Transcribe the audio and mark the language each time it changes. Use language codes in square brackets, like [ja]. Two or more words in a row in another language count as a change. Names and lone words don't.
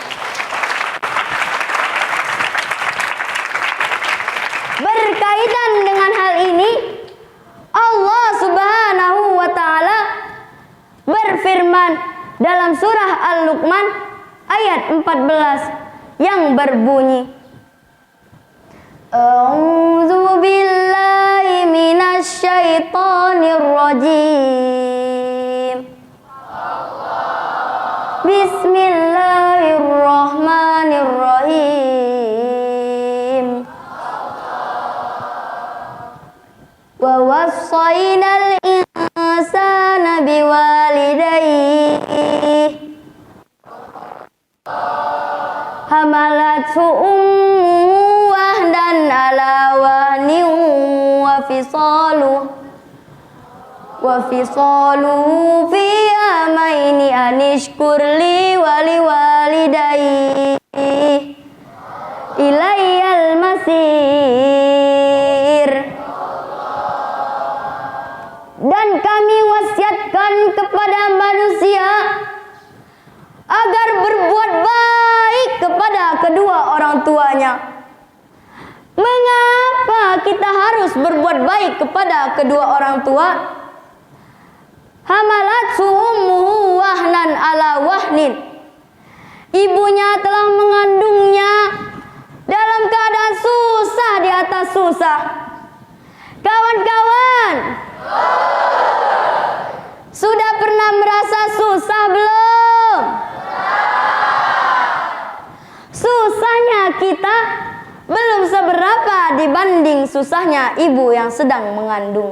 [id] Berkaitan dengan hal ini, Allah [ar] سبحانه وتعالى [id] berfirman dalam surah Al-Luqman ayat 14 yang berbunyi, [ar] أعوذ بالله من الشيطان الرجيم. بسم الله الرحمن الرحيم. ووصينا الإنسان بوالديه حملته أمه وهنا على وهن وفصاله في عامين أن اشكر لي ولوالديه إلي المصير. [id] Dan kami wasiatkan kepada manusia agar berbuat baik kepada kedua orang tuanya. Mengapa kita harus berbuat baik kepada kedua orang tua? [ar] حملته أمه وهنا على وهن. [id] Ibunya telah mengandungnya dalam keadaan susah di atas susah. Kawan-kawan, sudah pernah merasa susah belum? Susahnya kita belum seberapa dibanding susahnya ibu yang sedang mengandung.